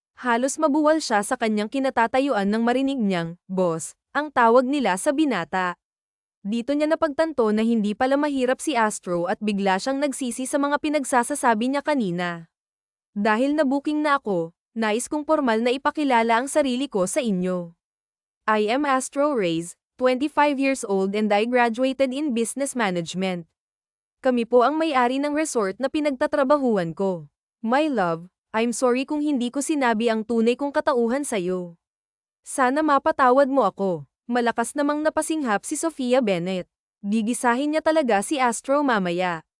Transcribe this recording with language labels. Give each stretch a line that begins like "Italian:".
Filipino: Halos mabuwal siya sa kanyang kinatatayuan nang marinig niyang, boss, ang tawag nila sa binata. Dito niya napagtanto na hindi pala mahirap si Astro at bigla siyang nagsisi sa mga pinagsasasabi niya kanina. Dahil na-booking na ako, nais kong formal na ipakilala ang sarili ko sa inyo.
English: I am Astro Reyes, 25 years old and I graduated in business management.
Filipino: Kami po ang may-ari ng resort na pinagtatrabahuan ko.
English: My love, I'm sorry
Filipino: kung hindi ko sinabi ang tunay kong katauhan sa'yo. Sana mapatawad mo ako. Malakas namang napasinghap si Sophia Bennett. Gigisahin niya talaga si Astro mamaya.